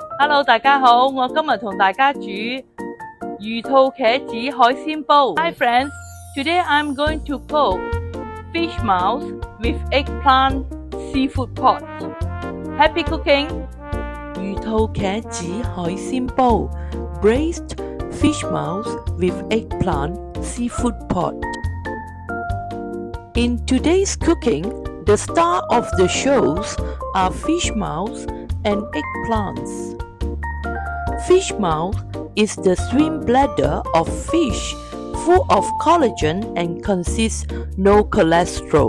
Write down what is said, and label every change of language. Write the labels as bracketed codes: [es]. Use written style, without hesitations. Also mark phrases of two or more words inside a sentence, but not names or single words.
[en] Hello， [yue] 大家好，我今日同大家煮魚肚茄子海鮮煲。 [en] Hi friends, today I'm going to cook fish maws with eggplant seafood pot. Happy cooking! [yue] 魚肚茄子海鮮煲 [en] Braised fish maws with eggplant seafood pot. In today's cooking, the star of the shows are fish maws and eggplants. Fish maw is the swim bladder of fish, full of collagen and consists no cholesterol.